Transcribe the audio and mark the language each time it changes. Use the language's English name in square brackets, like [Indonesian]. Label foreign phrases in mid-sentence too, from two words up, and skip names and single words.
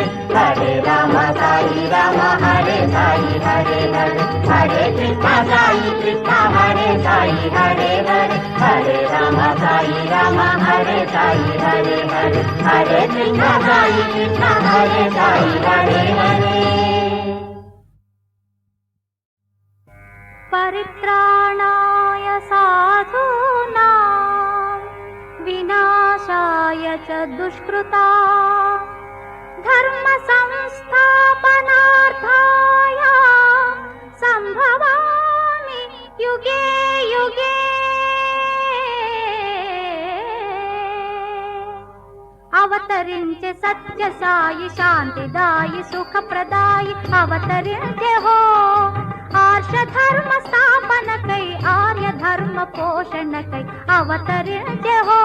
[Sanskrit] హరే రామ సాయి రామ హరే సాయి హరే హరే హరే కృష్ణ సాయి కృష్ణ హరే సాయి హరే హరే. హరే రామ సాయి రామ హరే సాయి హరే హరే హరే కృష్ణ సాయి కృష్ణ హరే సాయి హరే హరే. పరిత్రాణాయ సాధూనాం వినాశాయ చ దుష్కృతాం ధర్మ సంస్థాపనార్థాయ సంభవామి యుగే యుగే. [Telugu] అవతరించే సత్య సాయి శాంతిదాయి సుఖప్రదాయి అవతరించే హో. ఆర్ష ధర్మ స్థాపనకై ఆర్య ధర్మ పోషణకై అవతరించే హో.